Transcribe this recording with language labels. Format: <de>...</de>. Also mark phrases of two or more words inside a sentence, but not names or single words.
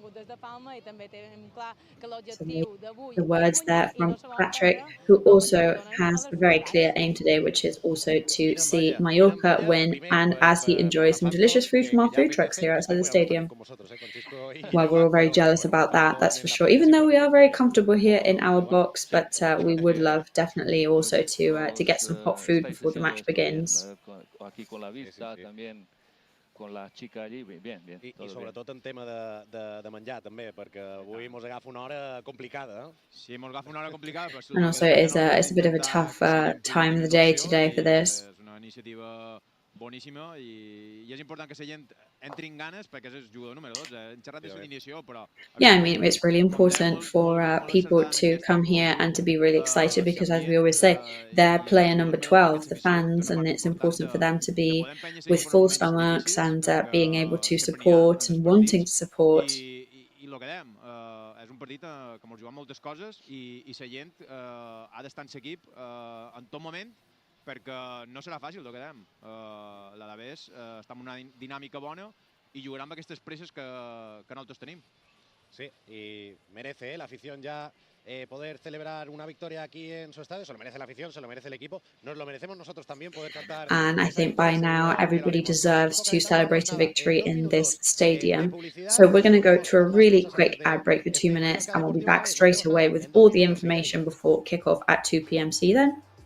<en>So the words there from Patrick, who also has a very clear aim today, which is also to see Mallorca win, and as he enjoys some delicious food from our food trucks here outside the stadium. Well, we're all very jealous about that, that's for sure, even though we are very comfortable here in our box, but we would love definitely also to get some hot food before the match begins.</en> <es>Con la chica allí, bien.</es> <ca>I sobretot en tema de menjar també, perquè avui mos agafa una hora complicada. Sí, mos agafa una hora complicada, però...</ca> <en>And also it's a bit of a tough time of the day today for this.</en> <ca>És una iniciativa boníssima i és important que la gent entri en ganes perquè és el jugador número 12. Hem xerrat de l'inició, però...</ca> <en>Yeah, I mean, it's really important for people to come here and to be really excited because, as we always say, they're player number 12, the fans, and it's important for them to be with full stomachs and being able to support and wanting to support.</en> <ca>I el que dèiem, és un partit que ens jugam moltes coses i la gent ha d'estar en l'equip en tot moment perquè no serà fàcil, el que dèiem. L'Alavés està en una dinàmica bona i jugarà amb aquestes presses que nosaltres tenim. Sí,</ca> <es>y merece la afición ya poder celebrar una victoria aquí en su estadio. Se lo merece la afición, se lo merece el equipo. Nos lo merecemos nosotros también poder cantar.</es> <en>And I think by now everybody deserves to celebrate a victory in this stadium. So we're going to go to a really quick ad break for 2 minutes and we'll be back straight away with all the information before kickoff at 2 p.m. See you then.</en>